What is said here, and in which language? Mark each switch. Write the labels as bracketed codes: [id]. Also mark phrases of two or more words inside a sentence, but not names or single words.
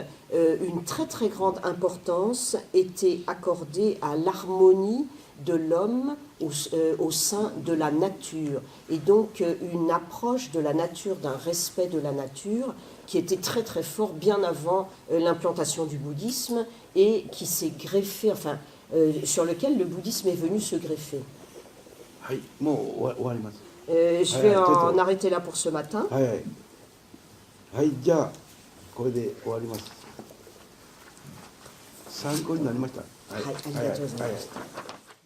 [fr] une très très grande importance était accordée à l'harmonie de l'homme au sein de la nature, et donc une approche de la nature, d'un respect de la nature qui était très très fort bien avant l'implantation du bouddhisme et qui s'est greffé, enfin sur lequel le bouddhisme est venu se greffer. Je vais en arrêter là pour ce matin. [ja] はい、じゃあこれで終わります。参考になりました。はい、ありがとうございました。